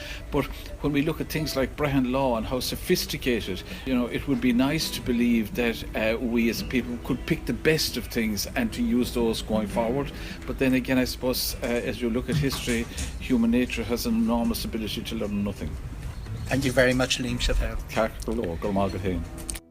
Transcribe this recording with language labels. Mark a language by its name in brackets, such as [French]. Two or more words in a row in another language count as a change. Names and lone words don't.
[English] But when we look at things like Brehon law and how sophisticated, it would be nice to believe that we as people could pick the best of things and to use those going forward. But then again, I suppose as you look at history, human nature has an enormous ability to learn nothing. Thank you very much, Liam Suipeil. Ceacht go leor, go maith go héin.